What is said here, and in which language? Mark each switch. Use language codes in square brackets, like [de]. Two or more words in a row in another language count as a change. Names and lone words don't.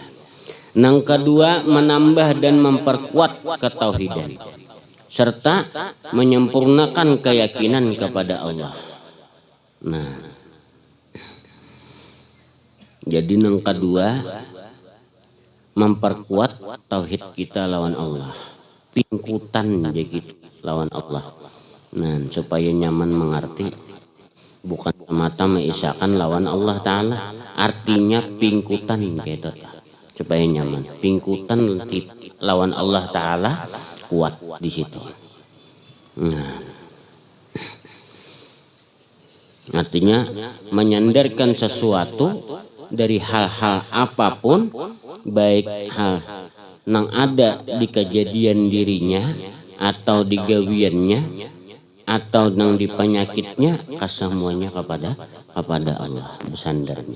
[id] Yang kedua, menambah dan memperkuat ketauhidan serta menyempurnakan keyakinan kepada Allah. [bjn] Nah, jadi yang kedua memperkuat tauhid kita lawan Allah, pingkutan jadi lawan Allah. Nah, supaya nyaman mengerti, bukan semata mengisahkan lawan Allah Ta'ala, artinya pingkutan gitu, supaya nyaman. Pingkutan lawan Allah Ta'ala kuat di situ. Nah, artinya menyandarkan sesuatu dari hal-hal apapun, baik hal yang ada di kejadian dirinya atau di gawiannya atau yang di penyakitnya, kesemuanya kepada Allah bersandarnya.